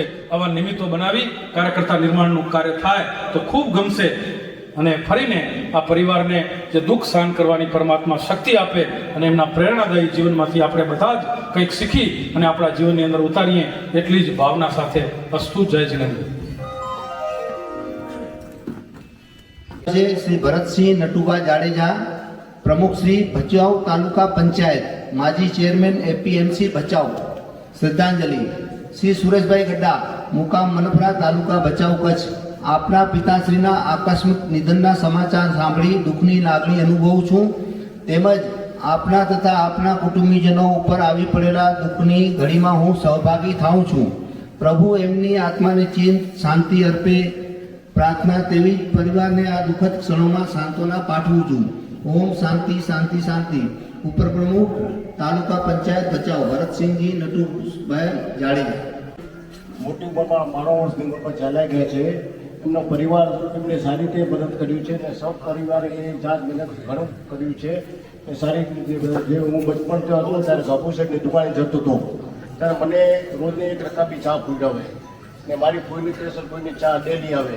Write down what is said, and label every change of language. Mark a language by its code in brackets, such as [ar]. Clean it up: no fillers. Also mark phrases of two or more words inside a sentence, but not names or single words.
[gu] આવા નિમિત્તો બનાવી કાર્યકર્તા નિર્માણનું કાર્ય થાય તો ખૂબ ગમશે. અને ફરીને આ પરિવારને જે દુઃખ સહન કરવાની પરમાત્મા શક્તિ આપે અને એમના પ્રેરણાદાયી જીવનમાંથી આપણે બધા જ કંઈક શીખી અને આપણા જીવનની અંદર ઉતારીએ એટલી જ ભાવના સાથે અસ્તુ. જય જિનેન્દ્ર. શ્રી ભરત સિંહ નટુભા જાડેજા, પ્રમુખ શ્રી ભચાઉ તાલુકા પંચાયત, માજી ચેરમેન એપીએમસી ભચાઉ. શ્રદ્ધાંજલિ શ્રી સુરેશભાઈ ગડ્ડા, મુકામ મનફરા તાલુકા ભચાઉ કચ્છ. આપના પિતાશ્રીના આકસ્મિક નિધનના સમાચાર સાંભળી દુઃખની લાગણી અનુભવું છું. તેમજ આપના તથા આપના કુટુંબીજનો ઉપર આવી પડેલા દુઃખની ઘડીમાં હું સહભાગી થાઉં છું. પ્રભુ એમની આત્માને ચિંત શાંતિ અર્પે પ્રાર્થના તેવી પરિવાર ને આ દુખદ [hi] क्षणों में [gu] સાંત્વના પાઠવું છું. [sa] ओम शांति शांति शांति. [gu] ઉપર પ્રમુખ તાલુકા પંચાયત ભચાઉ ભરત સિંહ જી નટુભાઈ જાડેજા. મોટી ઉંમરમાં માણસ ઉંમર પર ચાલ્યા ગયા છે. એમનો પરિવાર એમને સારી રીતે મદદ કર્યું છે અને સૌ પરિવારે એ જાત મહેનત ઘણું કર્યું છે. એ સારી રીતે જે હું બચપણથી હતો ત્યારે ગાભુ શેઠની દુકાને જતો હતો ત્યારે મને રોજને 1 રકાબી ચા પીવડાવે ને મારી કોઈની સ્પેશિયલ કોઈની ચા ડેલી આવે.